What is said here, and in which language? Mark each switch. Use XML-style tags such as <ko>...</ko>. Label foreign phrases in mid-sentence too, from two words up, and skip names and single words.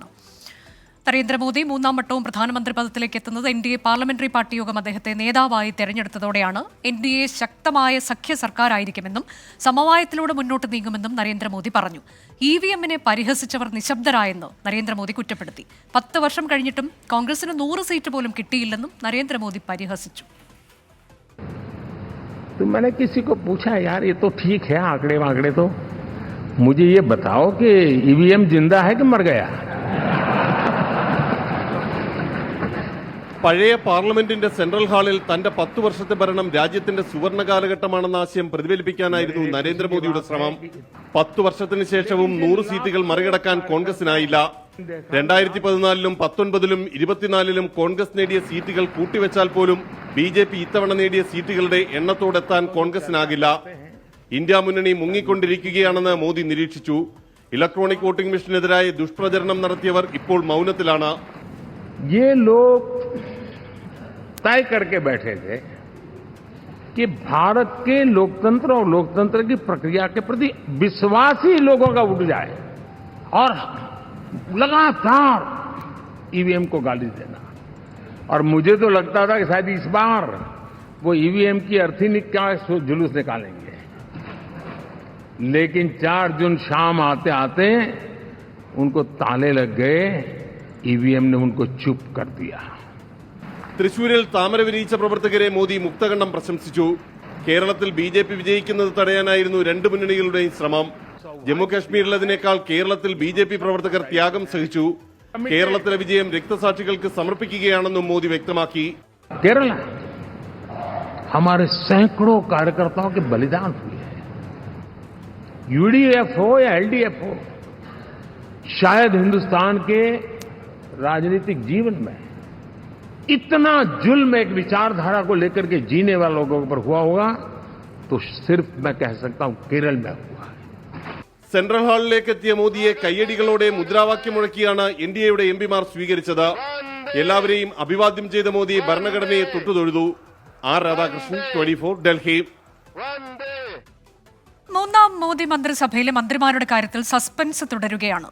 <ml>നരേന്ദ്രമോദി മൂന്നാം വട്ടവും പ്രധാനമന്ത്രി പദത്തിലേക്ക് എത്തുന്നത് NDA പാർലമെന്ററി പാർട്ടി യോഗം അദ്ദേഹത്തെ നേതാവായി തെരഞ്ഞെടുത്തതോടെയാണ്. NDA ശക്തമായ സഖ്യ സർക്കാരായിരിക്കുമെന്നും സമവായത്തിലൂടെ മുന്നോട്ട് നീങ്ങുമെന്നും നരേന്ദ്രമോദി പറഞ്ഞു. EVM-നെ പരിഹസിച്ചവർ നിശബ്ദരായെന്ന് നരേന്ദ്രമോദി കുറ്റപ്പെടുത്തി. 10 വർഷം കഴിഞ്ഞിട്ടും കോൺഗ്രസിന് 100 സീറ്റ് പോലും കിട്ടിയില്ലെന്നും നരേന്ദ്രമോദി പരിഹസിച്ചു.</ml> <hi>तो मैंने किसी को पूछा, यार ये तो ठीक है आंकड़े वांकड़े, तो मुझे ये बताओ कि EVM जिंदा है कि मर गया?</hi> <ml>പഴയ പാർലമെന്റിന്റെ സെൻട്രൽ ഹാളിൽ തന്റെ 10 വർഷത്തെ ഭരണം രാജ്യത്തിന്റെ സുവർണ കാലഘട്ടമാണെന്ന ആശയം പ്രതിഫലിപ്പിക്കാനായിരുന്നു നരേന്ദ്രമോദിയുടെ ശ്രമം. 10 വർഷത്തിന് ശേഷവും 100 സീറ്റുകൾ മറികടക്കാൻ കോൺഗ്രസിനായില്ല. 2014-ലും 19-ലും 24-ലും കോൺഗ്രസ് നേടിയ സീറ്റുകൾ കൂട്ടിവെച്ചാൽ പോലും BJP ഇത്തവണ നേടിയ സീറ്റുകളുടെ എണ്ണത്തോടെത്താൻ കോൺഗ്രസിനാകില്ല. ഇന്ത്യ മുന്നണി മുങ്ങിക്കൊണ്ടിരിക്കുകയാണെന്ന് മോദി നിരീക്ഷിച്ചു. ഇലക്ട്രോണിക് വോട്ടിംഗ് മെഷീനെതിരായ ദുഷ്പ്രചരണം നടത്തിയവർ ഇപ്പോൾ മൗനത്തിലാണ്.</ml> <hi>ये लोग तय करके बैठे थे कि भारत के लोकतंत्र और लोकतंत्र की प्रक्रिया के प्रति विश्वास ही लोगों का उठ जाए, और लगातार ईवीएम को गाली देना। और मुझे तो लगता था कि शायद इस बार वो ईवीएम की अर्थी का जुलूस निकालेंगे, लेकिन 4 जून शाम आते आते उनको ताले लग गए, ईवीएम ने उनको चुप कर दिया.</hi> <ml>തൃശൂരിൽ താമര വിരിയിച്ച പ്രവർത്തകരെ മോദി മുക്തകണ്ഠം പ്രശംസിച്ചു. കേരളത്തിൽ ബി.ജെ.പി. വിജയിക്കുന്നത് തടയാനായിരുന്നു രണ്ട് മുന്നണികളുടെയും ശ്രമം. ജമ്മുകാശ്മീരിലതിനേക്കാൾ കേരളത്തിൽ ബി.ജെ.പി. പ്രവർത്തകർ ത്യാഗം സഹിച്ചു. കേരളത്തിലെ വിജയം രക്തസാക്ഷികൾക്ക് സമർപ്പിക്കുകയാണെന്നും മോദി വ്യക്തമാക്കി.</ml> <hi>केरला हमारे सैकड़ों कार्यकर्ताओं के बलिदान हुए हैं. यूडीएफ हो या एलडीएफ हो, शायद हिंदुस्तान के राजनीतिक जीवन में इतना जुल्म एक विचारधारा को लेकर के जीने वाले लोगों पर हुआ होगा तो सिर्फ मैं कह सकता हूं केरल में हुआ है.</hi> <ml>സെൻട്രൽ ഹാളിലേക്ക് എത്തിയ മോദിയെ കയ്യടികളോടെ മുദ്രാവാക്യം മുഴക്കിയാണ് എൻഡിഎയുടെ എംപിമാർ സ്വീകരിച്ചത്. എല്ലാവരെയും അഭിവാദ്യം ചെയ്ത മോദി ഭരണഘടനയെ തൊട്ടുതൊഴുതു. ആർ രാധാകൃഷ്ണൻ, 24, ഡൽഹി. മൂന്നാം മോദി മന്ത്രിസഭയിലെ മന്ത്രിമാരുടെ കാര്യത്തിൽ സസ്പെൻസ് തുടരുകയാണ്.</ml>